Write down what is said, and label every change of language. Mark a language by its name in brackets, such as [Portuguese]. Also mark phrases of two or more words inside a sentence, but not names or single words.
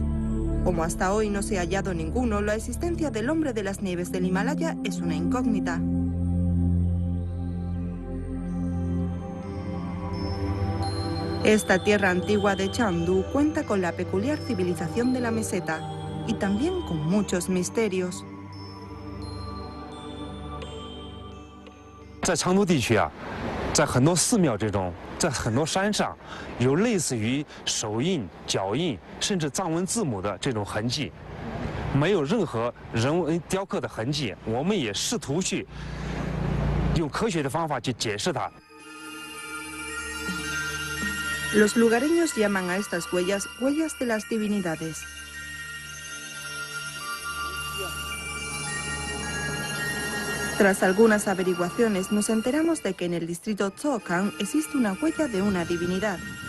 [Spanish] Como hasta hoy no se ha hallado ninguno, la existencia del hombre de las nieves del Himalaya es una incógnita. Esta tierra antigua de Chandu cuenta con la peculiar civilización de la meseta y también con muchos misterios. [Chinese] 在成都地区啊，在很多寺庙这种，在很多山上，有类似于手印、脚印，甚至藏文字母的这种痕迹，没有任何人为雕刻的痕迹。我们也试图去用科学的方法去解释它。 [Spanish] Los lugareños llaman a estas huellas huellas de las divinidades. Tras algunas averiguaciones nos enteramos de que en el distrito Zhoukang existe una huella de una divinidad.